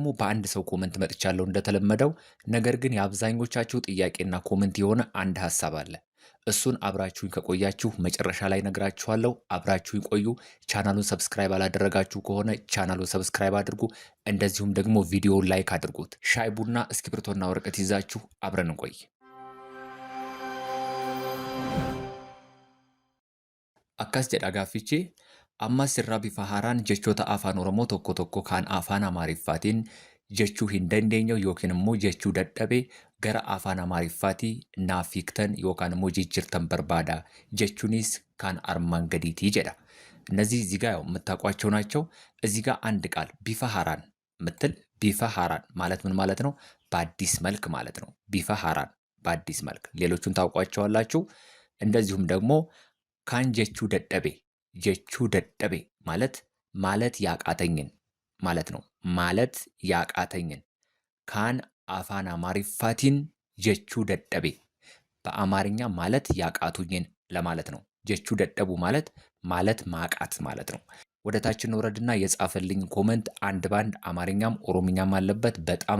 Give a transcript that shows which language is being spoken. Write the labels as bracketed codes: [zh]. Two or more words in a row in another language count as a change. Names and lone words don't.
[am] በአንድ ሰው ኮመንት መጥቻለሁ እንደተለመደው። ነገር ግን የአብዛኞቻችሁ ጥያቄና ኮመንት የሆነ አንድ ሐሳብ አለ። እሱን አብራችሁኝ ከቆያችሁ መጨረሻ ላይ ነግራችኋለሁ። አብራችሁኝ ቆዩ። ቻናሉን ሰብስክራይብ አላደረጋችሁ ከሆነ ቻናሉን ሰብስክራይብ አድርጉ። እንደዚሁም ደግሞ ቪዲዮውን ላይክ አድርጉት። ሻይ ቡና እስክሪብቶና ወረቀት ይዛችሁ አብረን እንቆይ። [om] akkas jedha gaaffichi. Ammas irraa bifa haaraan jechoota afaan Oromoo tokko tokko kan afaan Amaariffaatiin jechuu hin dandeenye yookiin immoo jechuu dadhabe gara afaan Amaariffaatii naaf hiiktan yookaan immoo jijjiirtan barbaada jechuunis kan armaan gadiitii jedha. [am] እነዚህ እዚህ ጋር የምታውቋቸው ናቸው። እዚህ ጋር አንድ ቃል [om] bifa haaraan [am] ምትል [om] bifa haaraan [am] ማለት ምን ማለት ነው? በአዲስ መልክ ማለት ነው። [om] bifa haaraan [am] በአዲስ መልክ ሌሎቹን ታውቋቸዋላችሁ። እንደዚሁም ደግሞ [om] kan jechuu dadhabe [am] ማለት ያቃተኝን ማለት ነው። ማለት ያቃተኝን [om] kan afaan Amaariffaatiin jechuu dadhabe [am] በአማርኛ ማለት ያቃቱኝን ለማለት ነው። [om] jechuu dadhabuu [am] ማለት ማቃት ማለት ነው። ወደ ታች እንወረድና የጻፈልኝ ኮመንት አንድ ባንድ አማርኛም ኦሮምኛም አለበት። በጣም